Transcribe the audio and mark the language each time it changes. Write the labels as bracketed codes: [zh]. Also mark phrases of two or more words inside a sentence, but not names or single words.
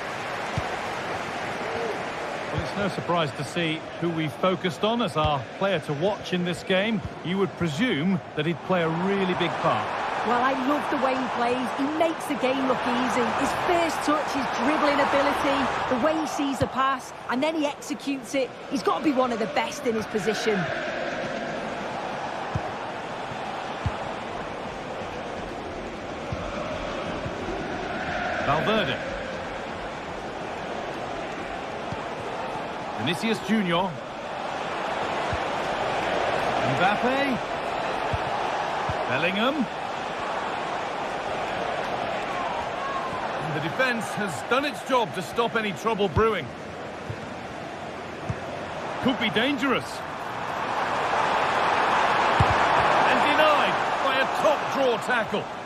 [en] Well, it's no surprise to see who we focused on as our player to watch in this game. You would presume that he'd play a really big part. Well, I love the way he plays. He makes the game look easy. His first touch, his dribbling ability, the way he sees a pass, and then he executes it. He's got to be one of the best in his position. Valverde. Vinicius Junior. Mbappe. Bellingham. And the defence has done its job to stop any trouble brewing. Could be dangerous. And denied by a top draw tackle.